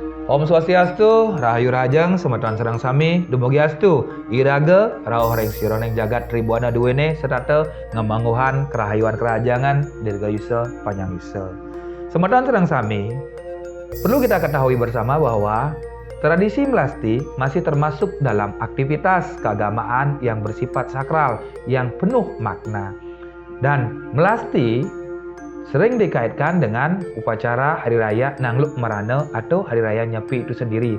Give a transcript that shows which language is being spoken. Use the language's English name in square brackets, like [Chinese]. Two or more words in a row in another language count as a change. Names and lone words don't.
[Balinese] Om Swastiastu, Rahayu Rajang, Semeton Serang Sami, Dumugiastu, Iraga, Rauh Reng Sironeng Jagat Tribuana Duwene, serta ngemangguhan kerahayuan kerajangan, Dirga Yusel, Panjang Yusel. Semeton Serang Sami, [Indonesian] perlu kita ketahui bersama bahwa tradisi melasti masih termasuk dalam aktivitas keagamaan yang bersifat sakral, yang penuh makna. Dan melasti sering dikaitkan dengan upacara Hari Raya Nangluk Merana atau Hari Raya Nyepi itu sendiri.